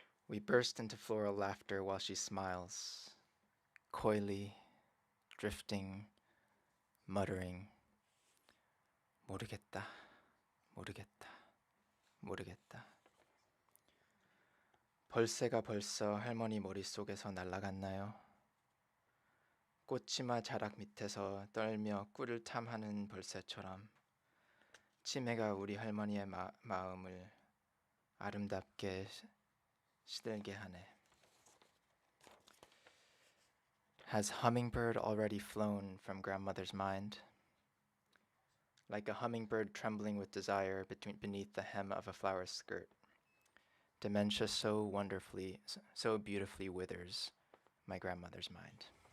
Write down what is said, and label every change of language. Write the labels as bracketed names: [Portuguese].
[English] We burst into floral laughter while she smiles, coyly, drifting, muttering, [Korean] 모르겠다, 모르겠다, 모르겠다. 벌새가 벌써 할머니 머릿속에서 날아갔나요? 꽃치마 자락 밑에서 떨며 꿀을 탐하는 벌새처럼 치매가 우리 할머니의 마음을 아름답게 시들게 하네. [English] Has hummingbird already flown from grandmother's mind? Like a hummingbird trembling with desire beneath the hem of a flower skirt. Dementia so beautifully withers my grandmother's mind.